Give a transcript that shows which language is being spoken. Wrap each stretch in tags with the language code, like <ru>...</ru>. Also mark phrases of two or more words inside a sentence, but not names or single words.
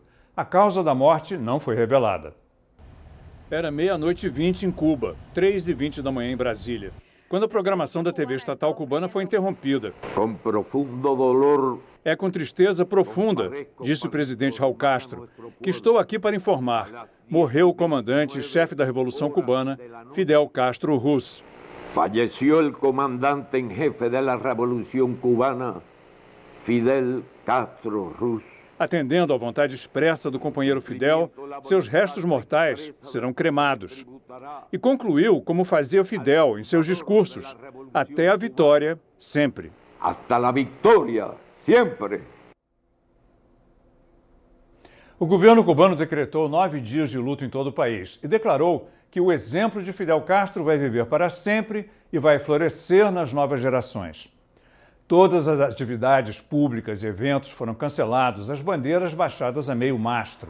<pt>A causa da morte não foi revelada. Era 00:20 em Cuba, 3:20 da manhã em Brasília, quando a programação da TV estatal cubana foi interrompida.</pt> <es>Com profundo dolor.</es> <pt>É com tristeza profunda, disse o presidente Raul Castro, que estou aqui para informar. Morreu o comandante e chefe da Revolução Cubana, Fidel Castro Ruz.</pt> <es>Falleció el comandante en jefe de la Revolución Cubana, Fidel Castro Ruz.</es> <pt>Atendendo à vontade expressa do companheiro Fidel, seus restos mortais serão cremados. E concluiu como fazia Fidel em seus discursos: até a vitória, sempre.</pt> <es>Hasta la victoria, siempre.</es> <pt>O governo cubano decretou 9 dias de luto em todo o país e declarou que o exemplo de Fidel Castro vai viver para sempre e vai florescer nas novas gerações. Todas as atividades públicas e eventos foram cancelados, as bandeiras baixadas a meio mastro.</pt>